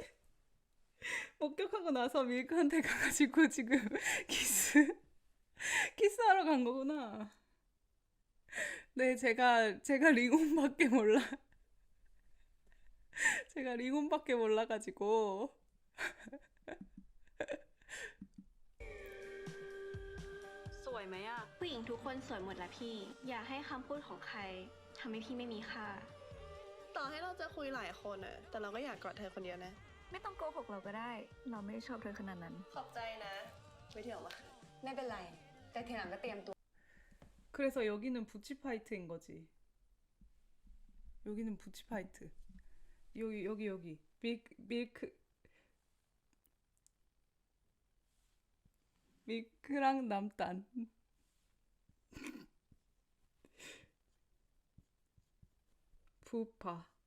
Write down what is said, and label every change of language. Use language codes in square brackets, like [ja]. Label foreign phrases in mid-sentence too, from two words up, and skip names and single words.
[ko] 목격하고 나서 밀크한테 가가지고 지금 키스하러 간 거구나. 네, 제가 링온밖에 몰라. 제가 링온밖에 몰라가지고. [th] สวยไหมอะ ผู้หญิงทุกคนสวยหมดแหละพี่ อย่าให้คำพูดของใครทำให้พี่ไม่มีค่า ต่อให้เราจะคุยหลายคนอะแต่เราก็อยากกอดเธอคนเดียวนะ ไม่ต้องโกหกเราก็ได้ เราไม่ได้ชอบเธอขนาดนั้น ขอบใจนะไม่เที่ยวมา ไม่เป็นไร แต่ทีหลังก็เตรียมตัว [ko] 그래서 여기는 부치파이트인 거지. 여기는 부치파이트. 여기. 밀크랑 남단. 부파.